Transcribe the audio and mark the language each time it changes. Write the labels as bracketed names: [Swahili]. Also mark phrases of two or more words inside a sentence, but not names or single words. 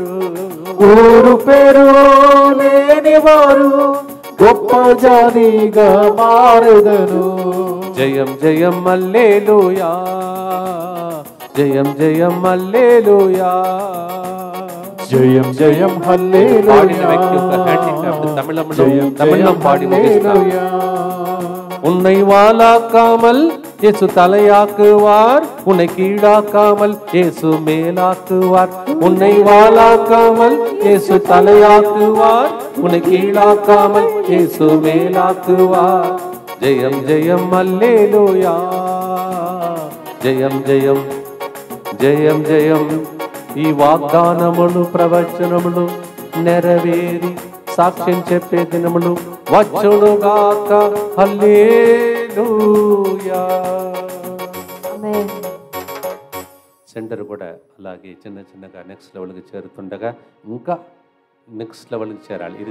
[Telugu] ఊరు పేరు లేని వారు గొప్ప జాతిగా మారెదరు. జయం జయం హల్లెలూయా, జయం జయం హల్లెలూయా, జయం జయం హల్లెలూయా, తమిళం పాడి ముగిస్తాం. [Tamil] உன்னை வாளாக்காமல் இயேசு தலையாக்குவார், உன்னை கீழாக்காமல் இயேசு மேலாக்குவார். உன்னை வாளாக்காமல் இயேசு தலையாக்குவார், உன்னை கீழாக்காமல் இயேசு மேலாக்குவார். ஜெயம் ஜெயம் ஹல்லேலூயா, ஜெயம் ஜெயம் ஜெயம் ஜெயம். [Telugu] ఈ వాగ్దానములు ప్రవచనములు నెరవేరి సాక్ష్యం చెప్పే దినములు వచ్చునుగాక. హల్లెలూయా. ఆమేన్. సెంటర్ కూడా అలాగే చిన్న చిన్నగా [English] next levelకి [Telugu] చేరుతుండగా ఇంకా [English] next levelకి [Telugu] చేరాలి.